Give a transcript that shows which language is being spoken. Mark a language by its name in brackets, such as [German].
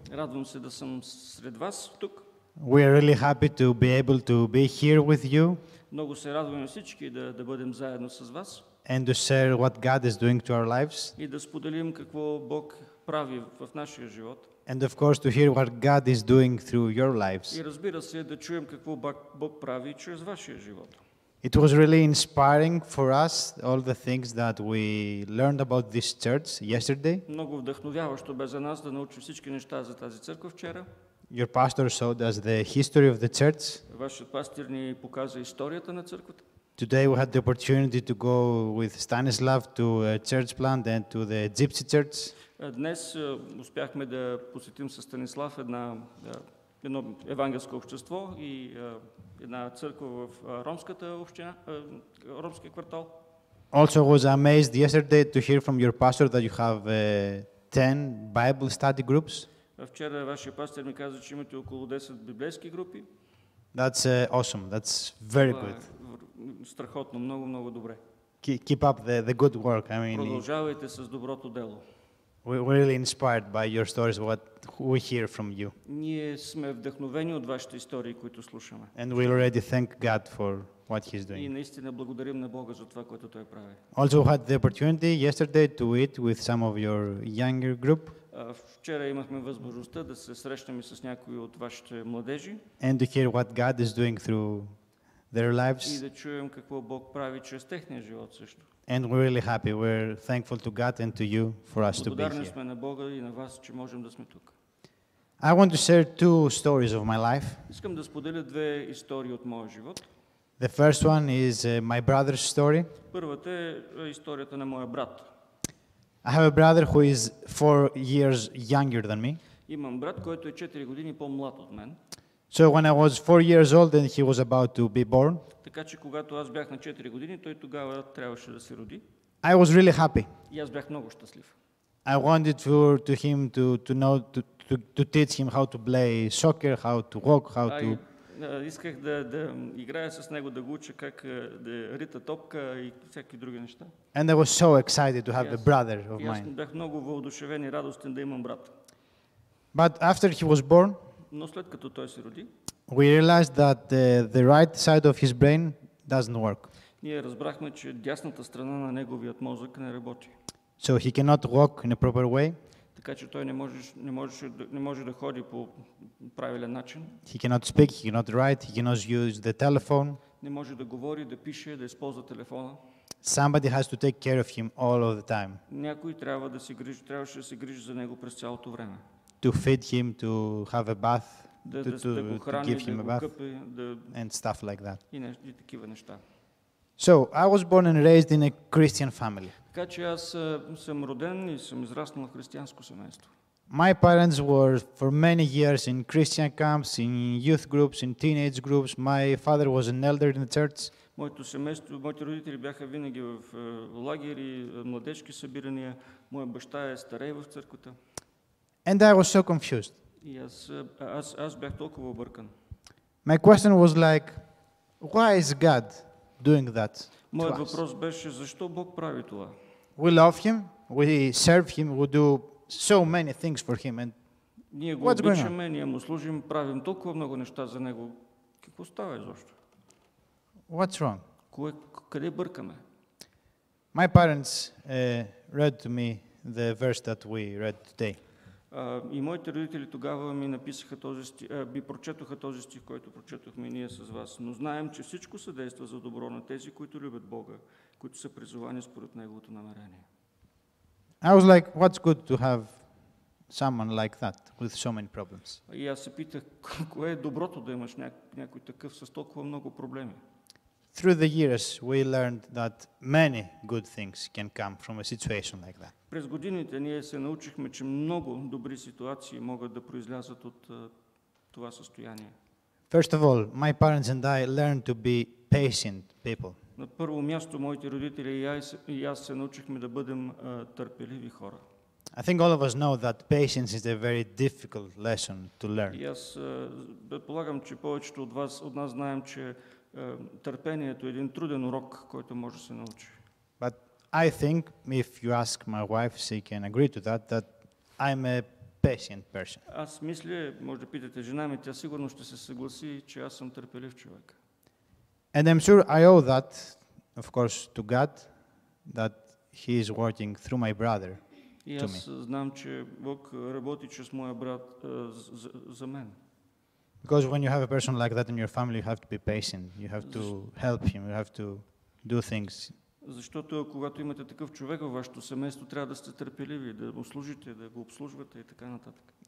[Bulgarian] Радвам се да съм сред вас тук. [English] We are really happy to be able to be here with you [Bulgarian] Много се радваме всички да бъдем заедно с вас [English] and to share what God is doing to our lives, [Bulgarian] и да споделим какво Бог прави в нашия живот. [English] and of course to hear what God is doing through your lives. [Bulgarian] И разбира се, да чуем какво Бог прави чрез вашия живот. [English] It was really inspiring for us, all the things that we learned about this church yesterday. [Bulgarian] Много вдъхновяващо бе за нас да научим всички неща за тази църква вчера. [English] Your pastor showed us the history of the church. [Bulgarian] Вашият пастир ни показа историята на църквата. [English] Today we had the opportunity to go with Stanislav to a church plant and to the Gypsy church. [Bulgarian] Днес успяхме да посетим със Станислав едно евангелско общество и една църква в ромската община, ромския квартал. [English] Also was amazed yesterday to hear from your pastor that you have 10 Bible study groups. [Bulgarian] Вчера вашия пастор ми каза, че имате около 10 библейски групи. [English] That's awesome. That's very good. [Bulgarian] Страхотно, много добре. [English] Keep up the good work. I mean, [Bulgarian] Продължавайте с доброто дело. [English] we're really inspired by your stories, what we hear from you. [Bulgarian] Ние сме вдъхновени от вашите истории, които слушаме. [English] And we already thank God for what He's [Bulgarian] И [English] doing. [Bulgarian] наистина благодарим на Бога за това, което Той прави. [English] Also had the opportunity yesterday to eat with some of your younger group [Bulgarian] Вчера имахме възможността да се срещнем и с някои от вашите младежи [English] and to hear what God is doing through their [Bulgarian] и [English] lives. [Bulgarian] да чуем какво Бог прави чрез техния живот също. [English] And we're really happy. We're thankful to God and to you for us to be [Bulgarian] Благодарни [English] here. [Bulgarian] сме на Бога и на вас, че можем да сме тук. [English] I want to share two stories of my life. [Bulgarian] Искам да споделя две истории от моя живот. [English] The first one is my brother's story. [Bulgarian] Първата е историята на моя брат. [English] I have a brother who is 4 years younger than me. [Bulgarian] Имам брат, който е 4 години по-млад от мен. [English] So when I was 4 years old and he was about to be born, [Bulgarian] Така че когато аз бях на 4 години, той тогава трябваше да се роди. [English] I was really happy. [Bulgarian] И аз бях много щастлив. [English] I wanted to him to know to teach him how to play soccer, how to walk, how to [Bulgarian] Исках да играя с него, да го уча как да рита топка и всякакви други неща. [English] And I was so excited to have a brother of [Bulgarian] И аз [English] mine. [Bulgarian] бях много въодушевен и радостен да имам брат. [English] But after he was born, [Bulgarian] Но след като той се роди, [English] we realized that the right side of his brain doesn't work. [Bulgarian] ние разбрахме, че дясната страна на неговият мозък не работи. [English] So he cannot walk in a proper way. [Bulgarian] Така че той не може да ходи по правилен начин. [English] He cannot speak, he cannot write, he cannot use the telephone. [Bulgarian] Не може да говори, да пише, да използва телефона. [English] Somebody has to take care of him all of the time. [Bulgarian] Някой трябваше да се грижи за него през цялото време. [English] To feed him, to have a bath, [Bulgarian] Да [English] to [Bulgarian] го храни, [English] give him [Bulgarian] да [English] a [Bulgarian] го [English] bath, [Bulgarian] къпе, [English] and stuff like that. [Bulgarian] и такива неща. [English] So I was born and raised in a Christian family. [Bulgarian] Така че аз съм роден и съм израснал в християнско семейство. [English] My parents were for many years in Christian camps, in youth groups, in teenage groups. My father was an elder in the church. [Bulgarian] Моето семейство, моите родители бяха винаги в лагери, младежки събирания. Моя баща е старей в църквата. [English] And I was so confused. [Bulgarian] И аз бях толкова объркан. [English] My question was like, why is God doing that? [Bulgarian] Моят въпрос беше, защо Бог прави това? [English] We love him, we serve him, we do so many things for him. And [Bulgarian] Ние го обичаме, ние му служим, правим толкова много неща за него. Какво става изобщо? [English] what's wrong? [Bulgarian] Къде бъркаме? [English] My parents read to me the verse that we read today. [Bulgarian] И моите родители тогава ми написаха ми прочетоха този стих, който прочетохме ние с вас. Но знаем, че всичко съдейства за добро на тези, които любят Бога, които са призовани според неговото намерение. [English] I was like, what's good to have someone like that with so many problems? [Bulgarian] И аз се питах, кое е доброто да имаш някой такъв с толкова много проблеми? [English] Through the years, we learned that many good things can come from a situation like that. [Bulgarian] През годините ние се научихме, че много добри ситуации могат да произлязат от това състояние. [English] First of all, my parents and I learned to be patient people. [Bulgarian] На първо място, моите родители и аз се научихме да бъдем търпеливи хора. [English] I think all of us know that patience is a very difficult lesson to learn. [Bulgarian] И аз предполагам, че повечето от нас знаем, че търпението е един труден урок, който може да се научи. [English] But I think, if you ask my wife, she can agree to that I'm a patient person. [Bulgarian] Аз мисля, може да питате жена ми, тя сигурно ще се съгласи, че аз съм търпелив човек. [English] And I'm sure I owe that, of course, to God, that He is working through my brother [Bulgarian] И [English] to [Bulgarian] аз [English] me. [Bulgarian] знам, че Бог работи чрез моя брат за мен. [English] Because when you have a person like that in your family, you have to be patient. You have to help him. You have to do things. [Bulgarian] Защото когато имате такъв човек във вашето семейство, трябва да сте търпеливи, да му служите, да го обслужвате и така нататък.